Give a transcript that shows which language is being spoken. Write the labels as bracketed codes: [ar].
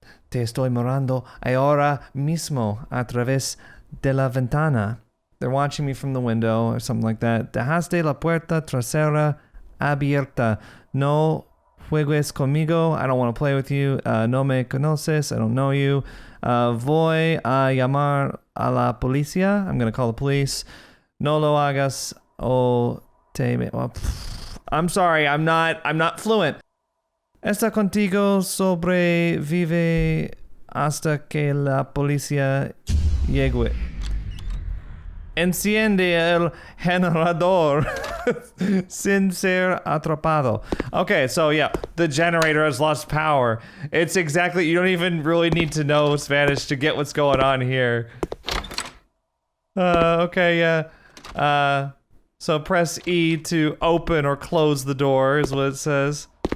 [es] Te estoy mirando ahora mismo a través de la ventana. [en] They're watching me from the window or something like that. [es] Dejaste la puerta trasera abierta. No juegues conmigo. [en] I don't want to play with you. [es] No me conoces. [en] I don't know you. [es] Voy a llamar a la policía. [en] I'm going to call the police. [es] No lo hagas o te... [en] I'm sorry. I'm not fluent. [es] Está contigo sobrevive hasta que la policía llegue. Enciende el generador sin ser atrapado. [en] Okay, so yeah, the generator has lost power. It's exactly, you don't even really need to know Spanish to get what's going on here. Okay, yeah. So press E to open or close the door is what it says.